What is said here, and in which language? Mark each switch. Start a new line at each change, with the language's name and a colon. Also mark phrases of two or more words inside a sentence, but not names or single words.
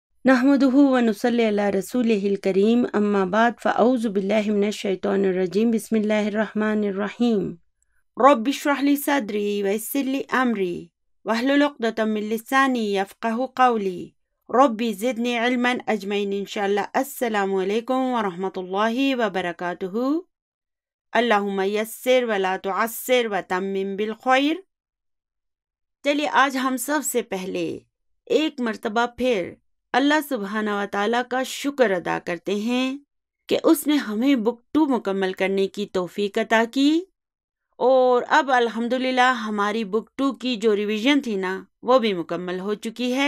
Arabic: نحمده ونصلي على رسوله الكريم أما بعد فأعوذ بالله من الشيطان الرجيم بسم الله الرحمن الرحيم رب اشرح لي صدري ويسر لي أمري واحلل عقدة من لساني يفقهوا قولي رب زدني علما أجمعين إن شاء الله. السلام عليكم ورحمة الله وبركاته. اللهم يسر ولا تعسر وتمم بالخير.
Hindi: चलिए आज हम सबसे पहले एक मर्तबा फिर अल्लाह
Arabic: سبحانه وتعالى
Hindi: का शुक्र अदा करते हैं कि उसने हमें बुक 2 मुकम्मल करने की तौफीक अता की। और अब अल्हम्दुलिल्लाह हमारी बुक 2 की जो रिवीजन थी ना वो भी मुकम्मल हो चुकी है।